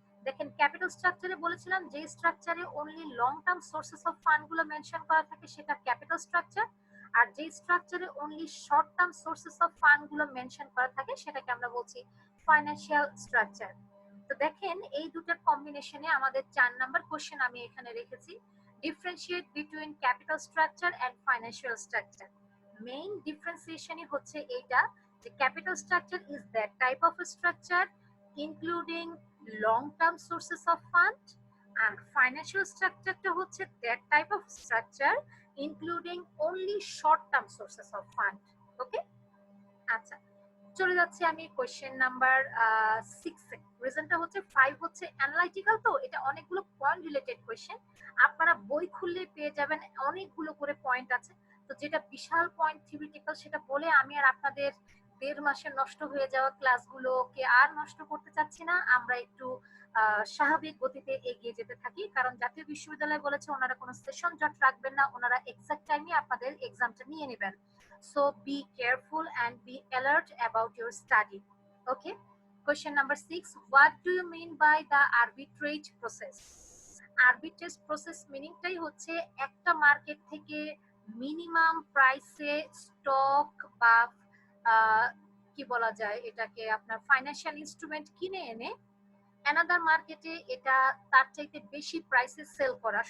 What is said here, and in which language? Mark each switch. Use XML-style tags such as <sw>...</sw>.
<bn>দেখেন ক্যাপিটাল স্ট্রাকচারে বলেছিলাম যে স্ট্রাকচারে only long term sources of fund গুলো মেনশন করা থাকে সেটা ক্যাপিটাল স্ট্রাকচার, আর যে স্ট্রাকচারে only short term sources of fund গুলো মেনশন করা থাকে সেটাকে আমরা বলছি ফাইন্যান্সিয়াল স্ট্রাকচার। তো দেখেন এই দুটার কম্বিনেশনে আমাদের 4 নাম্বার কোশ্চেন আমি এখানে রেখেছি,</bn> <en>Differentiate between capital structure and financial structure.</en> <bn>Main ডিফারেন্সিয়েশনই হচ্ছে এইটা যে</bn> <en>capital structure is that type of structure including long term sources of fund, and financial structure</en> <bn>টা হচ্ছে</bn> <en>that type of structure including only short term sources of fund.</en> <bn>ওকে, আচ্ছা চলে যাচ্ছি আমি question number 6 এ। রিজনটা হচ্ছে 5 হচ্ছে অ্যানালাইটিক্যাল, তো এটা অনেকগুলো পয়েন্ট রিলেটেড কোশ্চেন, আপনারা বই খুললে পেয়ে যাবেন অনেকগুলো করে পয়েন্ট আছে। তো যেটা বিশাল পয়েন্ট থিওরিটিক্যাল সেটা বলে আমি আর আপনাদের 1.5 মাসে নষ্ট হয়ে যাওয়া ক্লাসগুলোকে আর নষ্ট করতে চাচ্ছি না। আমরা একটু স্বাভাবিক গতিতে এগিয়ে যেতে থাকি, কারণ জাতীয় বিশ্ববিদ্যালয় বলেছে ওনারা কোনো সেশন জট রাখবেন না, ওনারা এক্সাক্ট টাইমে আপনাদের এক্সামটা নিয়ে নেবেন।</bn> <en>So be careful and be alert about your study. Okay. Question number 6. What do you mean by the arbitrage process? Arbitrage process meaning</en> <bn>টাই হচ্ছে একটা মার্কেট থেকে মিনিমাম প্রাইসে স্টক বা কি বলা যায় এটাকে আপনার ফাইন্যান্সিয়াল ইনস্ট্রুমেন্ট কিনে এনে অ্যানাদার মার্কেটে এটা তার চাইতে বেশি প্রাইসে সেল করা।</bn>